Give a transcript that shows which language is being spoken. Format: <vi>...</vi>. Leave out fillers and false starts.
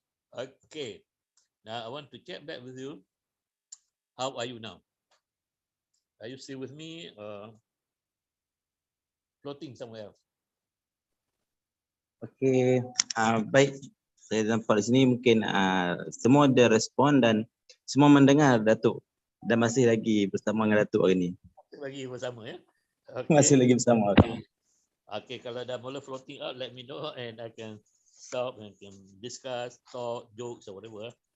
<en>Okay, now I want to check back with you. How are you now? Are you still with me or floating somewhere else?</en> <ms>Okey, baik. Saya nampak di sini mungkin semua ada respon dan semua mendengar Datuk dan masih lagi bersama dengan Datuk hari ini. Lagi bersama ya. Okay. Masih lagi bersama.</ms> <en>Okay,</en> <ms>kalau dah mula</ms> <en>floating out, let me know and I can stop and can discuss, talk, jokes or whatever.</en>